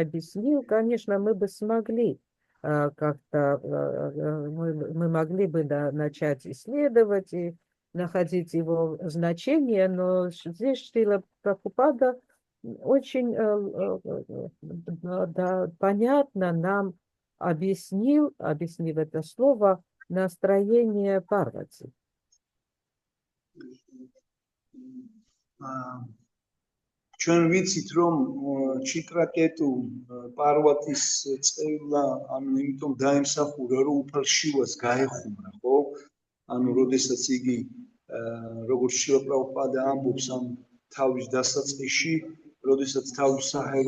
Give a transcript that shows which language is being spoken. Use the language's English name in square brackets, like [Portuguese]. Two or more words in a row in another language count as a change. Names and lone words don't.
[Russian] объяснил, конечно, мы бы смогли как-то, мы могли бы начать исследовать и находить его значение, но здесь Шрила Прабхупада очень понятно нам объяснив это слово настроение Парвати. [Georgian] ჩვენ ვიცით რომ ჩიტრაკეტუ პარვატის წევლა ანუ იმიტომ დაემსახურა რომ უფალშივას გაეხუმრა ხო ანუ როდესაც იგი როგორც შილა პრაბჰუპადა ამბობს ამ თავის დასაწყისში როდესაც თავის საჰაერო